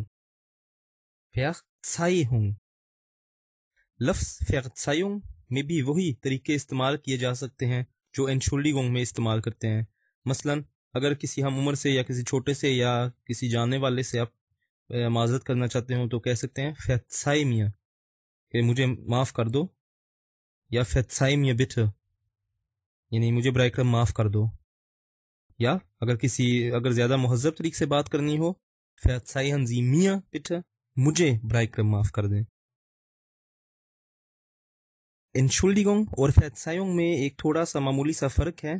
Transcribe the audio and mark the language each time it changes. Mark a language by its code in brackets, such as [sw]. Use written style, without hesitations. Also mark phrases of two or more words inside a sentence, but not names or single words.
[ur] Verzeihung لفظ Verzeihung میں بھی وہی طریقے استعمال کیے جا سکتے ہیں جو Entschuldigung میں استعمال کرتے ہیں. مثلاً اگر کسی ہم عمر سے یا کسی چھوٹے سے یا کسی جاننے والے سے آپ معذرت کرنا چاہتے ہو تو کہہ سکتے ہیں [de] Verzeih mir [ur] کہ مجھے معاف کر دو، یا [de] Verzeih mir bitte [ur] یعنی مجھے برائے کرم معاف کر دو. یا اگر زیادہ مہذب طریقے سے بات کرنی ہو [de] Verzeihen Sie mir bitte [ur] مجھے برائے کرم معاف کر دیں. Entschuldigung اور Verzeihung میں ایک تھوڑا سا معمولی سا فرق ہے.